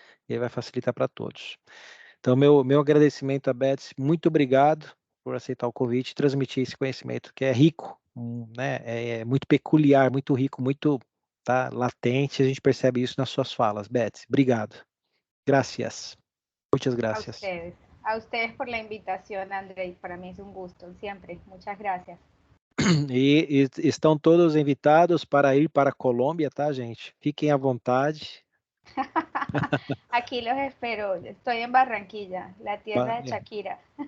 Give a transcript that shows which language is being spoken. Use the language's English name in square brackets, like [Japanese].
[Portuguese] E aí vai facilitar para todos. Então, meu agradecimento a Betsy, muito obrigado por aceitar o convite e transmitir esse conhecimento que é rico, né? É muito peculiar, muito rico, muito latente, a gente percebe isso nas suas falas. [Spanish] Betsy, [Portuguese] obrigado. [Spanish] Gracias. Muchas gracias. A ustedes por la invitación, André. Para mí es un gusto, siempre. Muchas gracias. [Portuguese] E estão todos invitados para ir para a Colômbia, tá, gente? Fiquem à vontade. [Spanish] Aquí los espero. Estoy en Barranquilla, la tierra de Shakira.